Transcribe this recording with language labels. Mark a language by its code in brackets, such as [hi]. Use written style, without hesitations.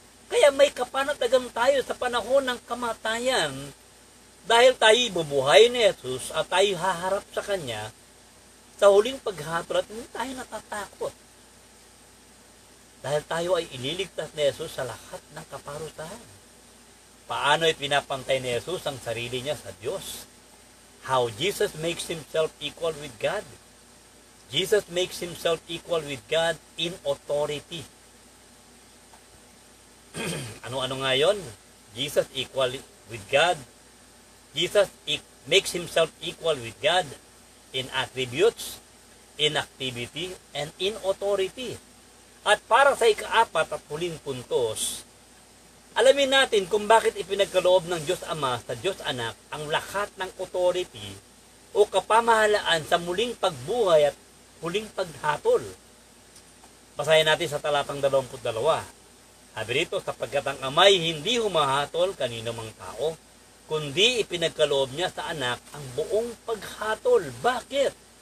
[tl] Kaya may kapanatagan tayo sa panahon ng kamatayan dahil tayo bubuhay ni Jesus at tayo haharap sa Kanya sa huling paghatol at hindi tayo natatakot. Dahil tayo ay ililigtas ni Jesus sa lahat ng kaparusahan. Paano ay pinapantay ni Jesus ang sarili niya sa Diyos? [en] How Jesus makes himself equal with God. Jesus makes himself equal with God in authority. [tl] Ano-ano nga yun? [en] Jesus equal with God. Jesus makes himself equal with God in attributes, in activity, and in authority. [tl] At para sa ika-4 at huling puntos, alamin natin kung bakit ipinagkaloob ng Diyos Ama sa Diyos Anak ang lahat ng authority o kapamahalaan sa muling pagbuhay at huling paghatol. Basahin natin sa talatang 22. Sabi rito, sapagkat ang ama'y hindi humahatol kanino mang tao, kundi ipinagkaloob niya sa anak ang buong paghatol. Bakit?